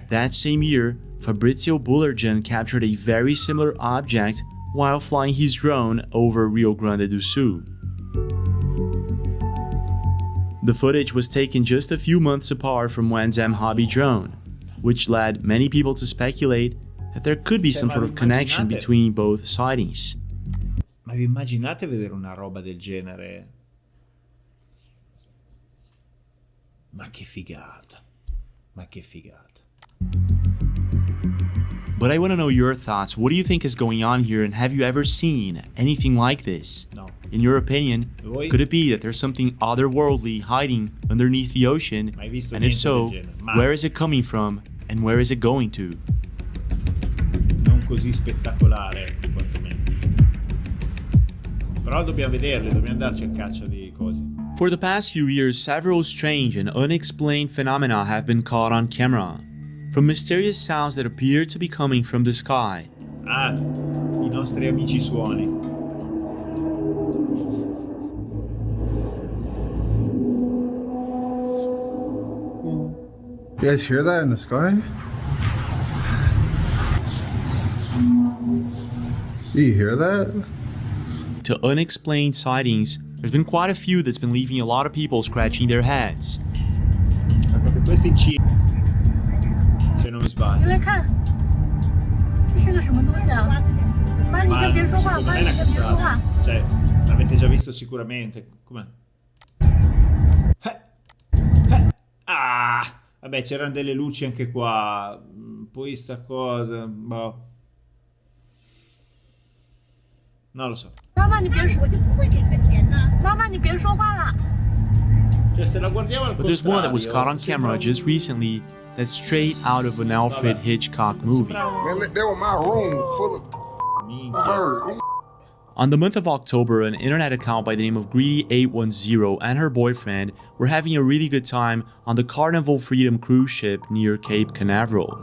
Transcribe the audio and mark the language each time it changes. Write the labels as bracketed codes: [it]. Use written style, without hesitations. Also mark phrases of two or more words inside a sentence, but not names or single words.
[en] That same year, Fabrizio Bullergen captured a very similar object while flying his drone over Rio Grande do Sul. The footage was taken just a few months apart from Wanzam Hobby Drone, which led many people to speculate that there could be some sort of connection between both sightings. [it] Ma vi immaginate vedere una roba del genere? Ma che figata. Ma che figata. [en] But I want to know your thoughts. What do you think is going on here, and have you ever seen anything like this? No. In your opinion, could it be that there's something otherworldly hiding underneath the ocean? And if so, where is it coming from and where is it going to? [it] Non così spettacolare, quantomeno. Però dobbiamo vederle, dobbiamo andarci a caccia di cose. [en] For the past few years, several strange and unexplained phenomena have been caught on camera. From mysterious sounds that appear to be coming from the sky. [it] I nostri amici suoni. [en] You guys hear that in the sky? Do you hear that? To unexplained sightings, there's been quite a few that's been leaving a lot of people scratching their heads. [it] Perché questi se non mi sbaglio. [zh] 因为看，这是个什么东西啊？妈，你先别说话，妈，你先别说话。 [it] Cioè, l'avete già visto sicuramente. Com'è? Vabbè, c'erano delle luci anche qua. Poi sta cosa. Boh. Non lo so. [zh] 妈妈，你别说，我就不会给他钱呢。妈妈，你别说话了。 [it] Cioè, se la guardiamo al [en] But there's one that was caught on [it] contrario, [en] camera just recently that's straight out of an Alfred Hitchcock movie. Man, that was my room full of [it] Minchia. [en] birds. On the month of October, an internet account by the name of Greedy810 and her boyfriend were having a really good time on the Carnival Freedom cruise ship near Cape Canaveral.